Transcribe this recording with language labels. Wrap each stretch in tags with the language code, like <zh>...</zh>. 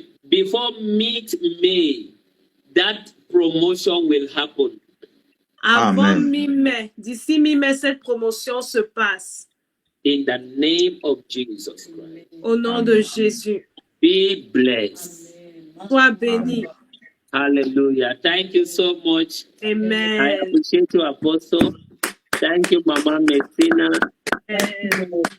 <en>Before mid-May, that promotion will happen.</en> <fr>Avant Amen. mi-mai, d'ici mi-mai, cette promotion se passe.</fr> <en>In the name of Jesus Christ.</en> <fr>Au nom de Jésus.</fr> <en>Be blessed.</en> <fr>Sois béni.</fr> <en>Hallelujah. Thank you so much. I Amen. appreciate you, Apostle. Thank you, Mama Messina. Amen.</en>